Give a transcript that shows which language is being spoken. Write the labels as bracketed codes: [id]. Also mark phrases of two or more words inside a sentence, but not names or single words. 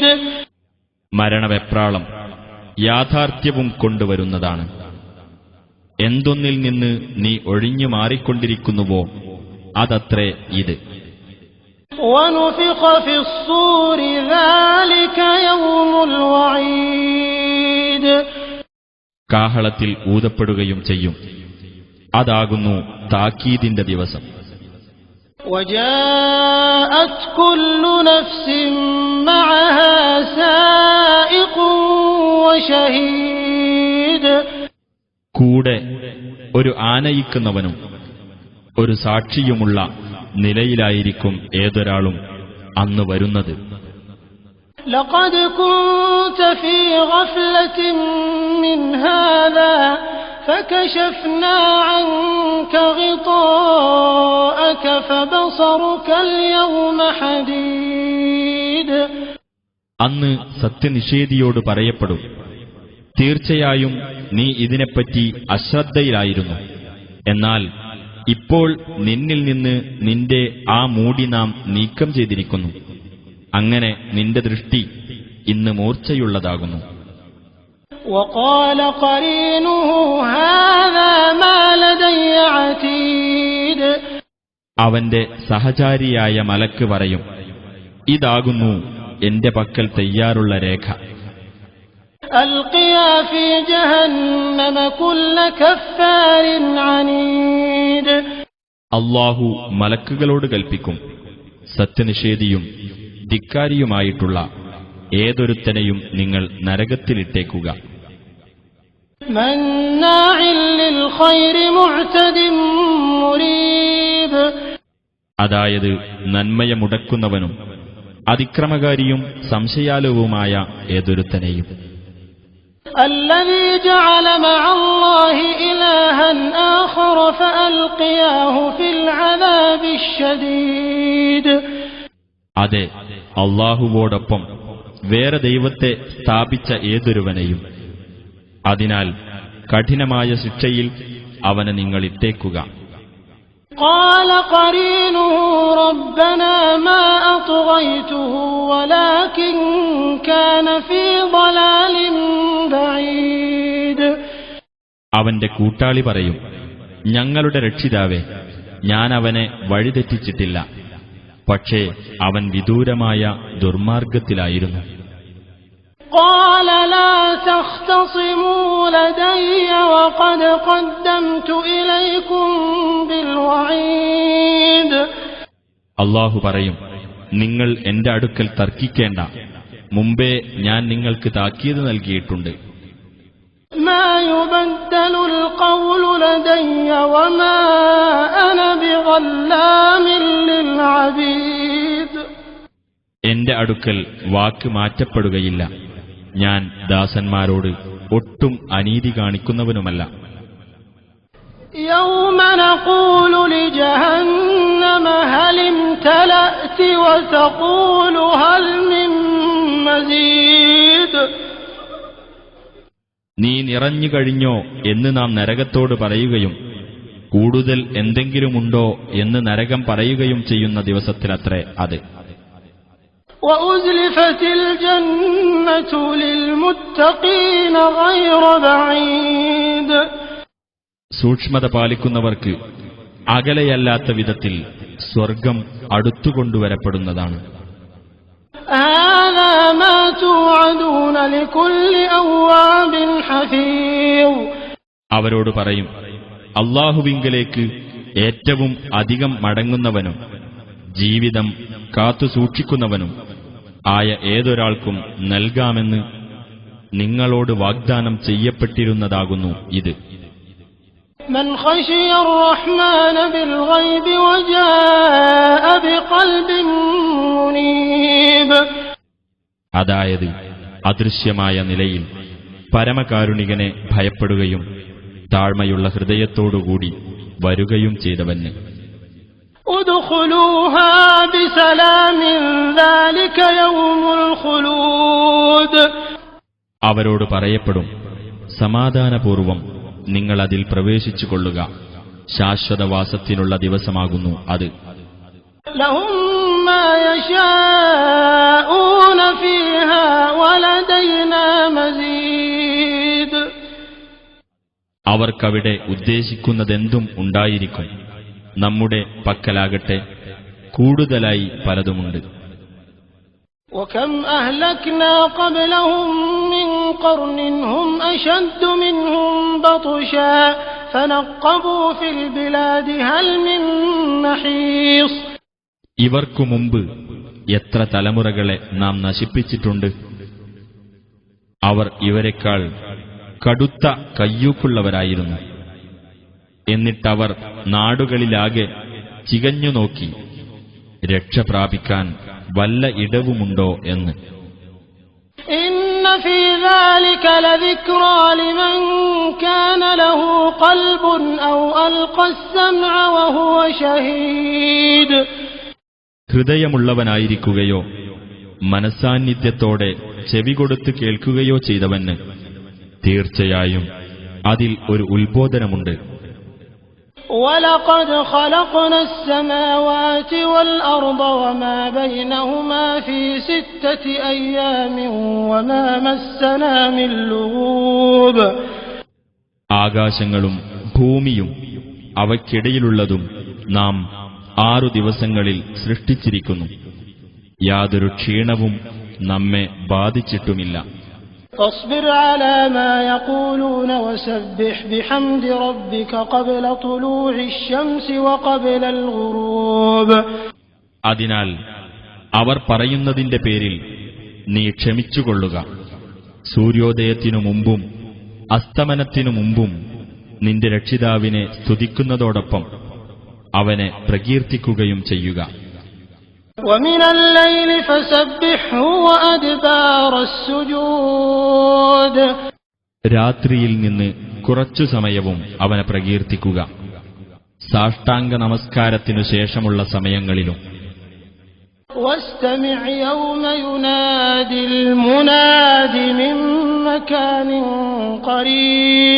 [ml] മരണവെപ്രാളം യാഥാർത്ഥ്യവും കൊണ്ടുവരുന്നതാണ്. എന്തൊന്നിൽ നിന്ന് നീ ഒഴിഞ്ഞു മാറിക്കൊണ്ടിരിക്കുന്നുവോ അതത്രേ ഇത്. [ar] ونفخ في الصور ذلك يوم الوعيد. [ml] കാഹളത്തിൽ ഊതപ്പെടുകയും ചെയ്യും. അതാകുന്നു താക്കീതിന്റെ ദിവസം. [ar] وجاءت كل نفس معها سائق وشهيد. [ml] കൂടെ ഒരു ആനയിക്കുന്നവനും ഒരു സാക്ഷിയുമുള്ള നിലയിലായിരിക്കും ഏതൊരാളും അന്ന് വരുന്നത്. [ar] لقد كنت في غفلة من هذا فكشفنا عنك غطاءك فبصرك اليوم حديد. [ml] അന്ന് സത്യനിഷേധിയോട് പറയപ്പെടും, തീർച്ചയായും നീ ഇതിനെപ്പറ്റി അശ്രദ്ധയിലായിരുന്നു. എന്നാൽ ഇപ്പോൾ നിന്നിൽ നിന്ന് നിന്റെ ആ മൂടി നാം നീക്കം ചെയ്തിരിക്കുന്നു. അങ്ങനെ നിന്റെ ദൃഷ്ടി ഇന്ന് മൂർച്ചയുള്ളതാകുന്നു. [ar] وقال قرينه هذا ما لدي عتيد. [ml] അവന്റെ സഹചാരിയായ മലക്ക് പറയും, ഇതാകുന്നു എന്റെ പക്കൽ തയ്യാറുള്ള രേഖ. [ar] ألقيا في جهنم كل كفار عنيد. [ml] അല്ലാഹു മലക്കുകളോട് കൽപ്പിക്കും, സത്യനിഷേധിയും ധിക്കാരിയുമായിട്ടുള്ള ഏതൊരുത്തനെയും നിങ്ങൾ നരകത്തിലിട്ടേക്കുക. [ar] مناع للخير معتد مريب. [ml] അതായത് നന്മയെ മുടക്കുന്നവനും അതിക്രമകാരിയും സംശയാലുവുമായ ഏതൊരുത്തനെയും. [ar] الذي جعل مع الله إلها آخر فألقياه في العذاب الشديد. [ml] അതെ, അല്ലാഹുവോടൊപ്പം വേറെ ദൈവത്തെ സ്ഥാപിച്ച ഏതൊരുവനെയും. അതിനാൽ കഠിനമായ ശിക്ഷയിൽ അവനെ നിങ്ങൾ ഇട്ടേക്കുക. [ar] قال قرينه ربنا ما أطغيته ولكن كان في ضلال بعيد. [ml] അവന്റെ കൂട്ടാളി പറയും, ഞങ്ങളുടെ രക്ഷിതാവേ, ഞാൻ അവനെ വഴിതെറ്റിച്ചിട്ടില്ല, പക്ഷേ അവൻ വിദൂരമായ ദുർമാർഗത്തിലായിരുന്നു. [ar] قال لا تختصموا لدي وقد قدمت إليكم بالوعيد. [ml] അല്ലാഹു പറയും, നിങ്ങൾ എന്റെ അടുക്കൽ തർക്കിക്കേണ്ട, മുമ്പേ ഞാൻ നിങ്ങൾക്ക് താക്കീത് നൽകിയിട്ടുണ്ട്. [ar] ما يبدل القول لدي وما أنا بظلام للعبيد. [ml] എന്റെ അടുക്കൽ വാക്ക് മാറ്റപ്പെടുകയില്ല. ഞാൻ ദാസന്മാരോട് ഒട്ടും അനീതി കാണിക്കുന്നവനുമല്ല. [ar] يوم نقول لجهنم هل امتلأت وتقول هل من مزيد. [ml] നീ നിറഞ്ഞു കഴിഞ്ഞോ എന്ന് നാം നരകത്തോട് പറയുകയും കൂടുതൽ എന്തെങ്കിലുമുണ്ടോ എന്ന് നരകം പറയുകയും ചെയ്യുന്ന ദിവസത്തിലത്രേ അത്. [ar] وأزلفت الجنة للمتقين غير بعيد. [ml] സൂക്ഷ്മത പാലിക്കുന്നവർക്ക് അകലെയല്ലാത്ത വിധത്തിൽ സ്വർഗം അടുത്തുകൊണ്ടുവരപ്പെടുന്നതാണ്. [ar] هذا ما توعدون لكل أواب حفيظ. [ml] അവരോട് പറയും, അല്ലാഹുവിങ്കലേക്ക് ഏറ്റവും അധികം മടങ്ങുന്നവനും ജീവിതം കാത്തുസൂക്ഷിക്കുന്നവനും ആയ ഏതൊരാൾക്കും നൽകാമെന്ന് നിങ്ങളോട് വാഗ്ദാനം ചെയ്യപ്പെട്ടിരുന്നതാകുന്നു ഇത്. [ar] من خشي الرحمن بالغيب وجاء بقلب منيب. [ml] അതായത് അദൃശ്യമായ നിലയിൽ പരമകാരുണികനെ ഭയപ്പെടുകയും താഴ്മയുള്ള ഹൃദയത്തോടുകൂടി വരുകയും ചെയ്തവന്. [ar] ادخلوها بسلام ذلك يوم الخلود. [ml] അവരോട് പറയപ്പെടും, സമാധാനപൂർവം നിങ്ങൾ അതിൽ പ്രവേശിച്ചുകൊള്ളുക, ശാശ്വതവാസത്തിനുള്ള ദിവസമാകുന്നു അത്. [ar] لهم ما يشاءون فيها ولدينا مزيد. [ml] അവർക്കവിടെ ഉദ്ദേശിക്കുന്നതെന്തും ഉണ്ടായിരിക്കും. നമ്മുടെ പക്കലാകട്ടെ കൂടുതലായി പലതുമുണ്ട്. [ar] وكم أهلكنا قبلهم من قرن هم أشد منهم بطشا فنقبوا في البلاد هل من محيص. [ml] ഇവർക്കു മുമ്പ് എത്ര തലമുറകളെ നാം നശിപ്പിച്ചിട്ടുണ്ട്. അവർ ഇവരെക്കാൾ കടുത്ത കയ്യൂക്കുള്ളവരായിരുന്നു. എന്നിട്ടവർ നാടുകളിലാകെ ചികഞ്ഞു നോക്കി രക്ഷ പ്രാപിക്കാൻ വല്ല ഇടവുമുണ്ടോ എന്ന്. [ar] إن في ذلك لذكرى لمن كان له قلب أو ألقى السمع وهو شهيد. [ml] ഹൃദയമുള്ളവനായിരിക്കുകയോ മനസ്സാന്നിധ്യത്തോടെ ചെവികൊടുത്ത് കേൾക്കുകയോ ചെയ്തവന് തീർച്ചയായും അതിൽ ഒരു ഉത്ബോധനമുണ്ട്. [ar] وَلَقَدْ خَلَقْنَا السَّمَاوَاتِ وَالْأَرْضَ وَمَا بَيْنَهُمَا فِي 6 أَيَّامٍ وَمَا مَسَّنَا مِن لُّغُوبٍ. [ml] ആകാശങ്ങളും ഭൂമിയും അവയ്ക്കിടയിലുള്ളതും നാം 6 ദിവസങ്ങളിൽ സൃഷ്ടിച്ചിരിക്കുന്നു. യാതൊരു ക്ഷീണവും നമ്മെ ബാധിച്ചിട്ടുമില്ല. [ar] فاصبر على ما يقولون وسبح بحمد ربك قبل طلوع الشمس وقبل الغروب. [ml] അതിനാൽ അവർ പറയുന്നതിന്റെ പേരിൽ നീ ക്ഷമിച്ചുകൊള്ളുക. സൂര്യോദയത്തിനു മുമ്പും അസ്തമനത്തിനു മുമ്പും നിന്റെ രക്ഷിതാവിനെ സ്തുതിക്കുന്നതോടൊപ്പം അവനെ പ്രകീർത്തിക്കുകയും ചെയ്യുക. [ar] ومن الليل فسبحه وأدبار السجود. [ml] രാത്രിയിൽ നിന്ന് കുറച്ചു സമയവും അവനെ പ്രകീർത്തിക്കുക, സാഷ്ടാംഗ നമസ്കാരത്തിനു ശേഷമുള്ള സമയങ്ങളിലും. [ar] واستمع يوم ينادي المناد من مكان قريب.